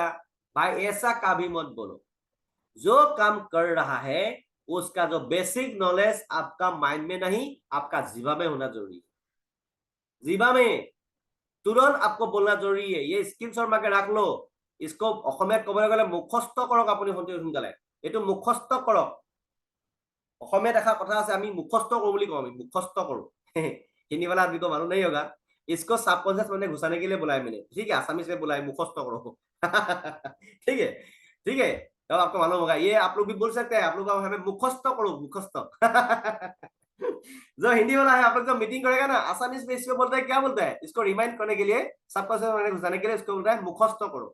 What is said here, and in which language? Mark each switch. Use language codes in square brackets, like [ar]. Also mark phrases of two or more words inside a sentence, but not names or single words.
[hi] भाई ऐसा कभी मत बोलो, जो काम कर रहा है उसका जो बेसिक नॉलेज आपका माइंड में नहीं, आपका जीवा में होना जरूरी है। जीवा में तुरंत आपको बोलना जरूरी है। ये स्क्रीनशॉट मार के रख लो। [as] इसको অসমীয়াত কবলৈ গলে মুখস্থ কৰক আপুনি সোনকালে, এইটো মুখস্থ কৰক। অসমীয়াত দেখা কথা আছে, আমি মুখস্থ কৰো বুলি কওঁ, আমি মুখস্থ কৰো। [hi] हिंदी वाला आदमी को मालूम नहीं होगा, इसको सबकॉन्शियस मैंने घुसाने के लिए बुलाया मैंने, ठीक है, आसामीज में बुलाया मुखस्त करो। ठीक है, ठीक है, तो आपको मालूम होगा, ये आप लोग भी बोल सकते हैं, आप लोग हमें मुखस्त करो, मुखस्त। जो हिंदी वाला है आप लोग जो मीटिंग करेगा ना, आसामीज में इसको बोलता है, क्या बोलता है, इसको रिमाइंड करने के लिए, सबकॉन्शियस मैंने घुसाने के लिए इसको बोलता है मुखस्त करो।